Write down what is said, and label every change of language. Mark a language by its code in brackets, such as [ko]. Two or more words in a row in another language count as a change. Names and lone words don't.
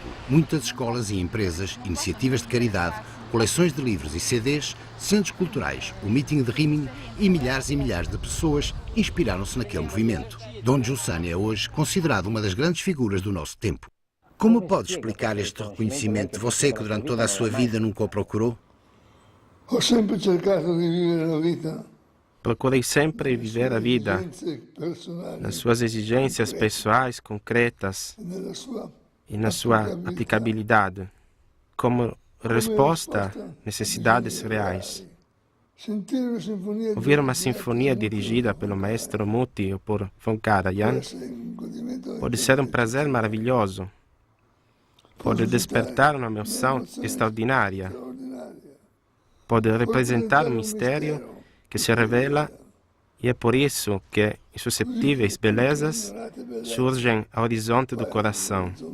[pt] Muitas escolas e empresas, iniciativas de caridade, coleções de livros e CDs, centros culturais, o meeting de Rimini e milhares de pessoas inspiraram-se naquele movimento. Dom Giussani é hoje considerado uma das grandes figuras do nosso tempo. Como pode explicar este reconhecimento? Você que durante toda a sua vida nunca o procurou? [it] Ho sempre cercato di vivere la vita. [pt] Procurei sempre viver a vida nas suas exigências pessoais, concretas e na sua aplicabilidade, como resposta a necessidades reais. Ouvir uma sinfonia dirigida pelo maestro Muti ou por Von Karajan pode ser um prazer maravilhoso, pode despertar uma emoção extraordinária, pode representar um mistério que se revela e é por isso que insusceptíveis belezas surgem ao horizonte do coração.